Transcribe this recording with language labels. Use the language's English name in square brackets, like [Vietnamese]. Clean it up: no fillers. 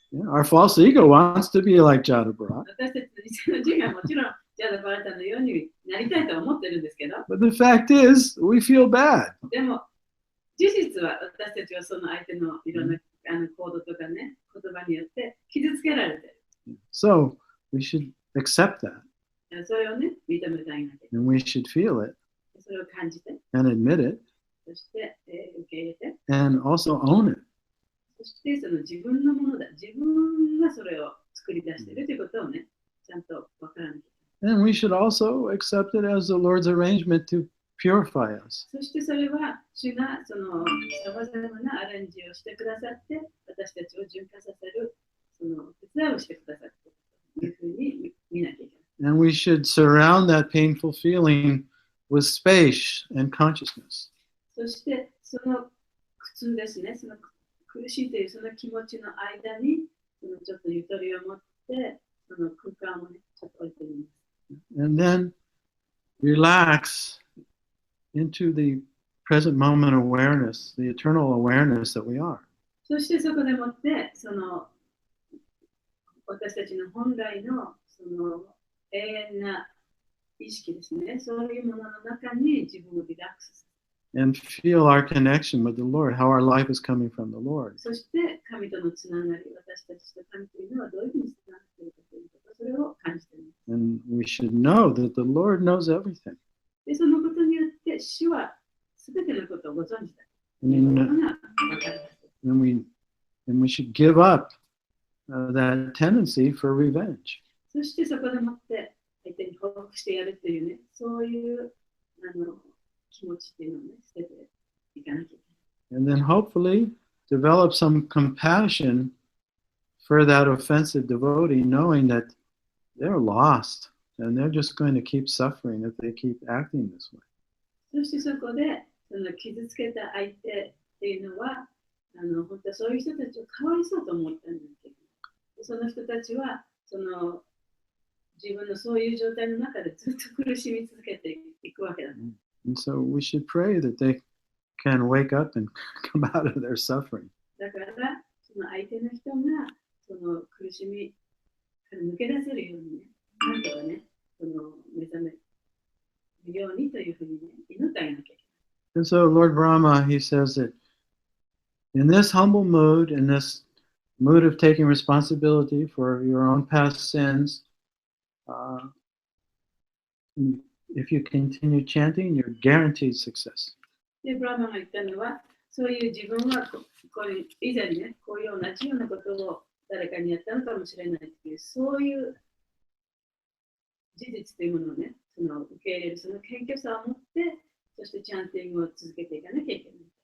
[English] Yeah, our false ego wants to be like Jadabharat. [Japanese] 私たちの偽の自我はもちろんジャダバラタのようになりたいと思ってるんですけど、 [English] But the fact is, we feel bad. [Japanese] でも事実は私たちはその相手のいろんな行動とかね、言葉によって傷つけられてる。 [English] So we should accept that. [Japanese] それをね、認めてあげなきゃいけない。 [English] And we should feel it [Japanese] それを感じて、 [English] and admit it [Japanese] そして、受け入れて、 [English] and also own it. [Japanese] そしてその自分のものだ。自分がそれを作り出しているということをね、ちゃんと分からなきゃいけない。 [English] And we should also accept it as the Lord's arrangement to purify us. [Japanese] そしてそれは主がそのさまざまなアレンジをしてくださって、私たちを純化させるその手伝いをしてくださってというふうに見なきゃいけない。 [English] And we should surround that painful feeling with space and consciousness. [Japanese] そしてその苦痛ですね、その苦しいというその気持ちの間にそのちょっとゆとりを持ってその空間をね、ちょっと置いてみます。 [English] And then relax into the present moment awareness, the eternal awareness that we are. [Japanese] そしてそこでもってその私たちの本来のその永遠な意識ですね、そういうものの中に自分をリラックスする。 [English] And feel our connection with the Lord, how our life is coming from the Lord. [Japanese] そして神とのつながり、私たちと神というのはどういうふうにつながっているかということ、それを感じています。 [English] And we should know that the Lord knows everything. [Japanese] で、そのことによって主はすべてのことをご存知だと [English] And, [Japanese] いうこと [English] in- [Japanese] が分かります。 [English] and we should give up that tendency for revenge. [Japanese] そしてそこでもって相手に報復してやるというね、そういう気持ちっていうのをね、捨てていかなきゃいけない。 [English] And then hopefully develop some compassion for that offensive devotee, knowing that they're lost. And they're just going to keep suffering if they keep acting this way. [Japanese] そしてそこでその傷つけた相手っていうのは本当はそういう人たちをかわいそうと思ったんだけど、その人たちはその自分のそういう状態の中でずっと苦しみ続けていくわけだ。 [English] And so we should pray that they can wake up and come out of their suffering. [Japanese] だからその相手の人がその苦しみから抜け出せるようにね、なんとかね、その目覚めるようにというふうにね、祈ってあげなきゃいけない。 [English] And so Lord Brahma, he says that in this humble mood, in this mood of taking responsibility for your own past sins, if you continue chanting, you're guaranteed success. [Japanese] で、ブラマが言ったのは、そういう自分は以前ね、こういう同じようなことを誰かにやったのかもしれないっていう、そういう事実というものをね、その受け入れる、その謙虚さを持って、そしてチャンティングを続けていかなきゃいけない。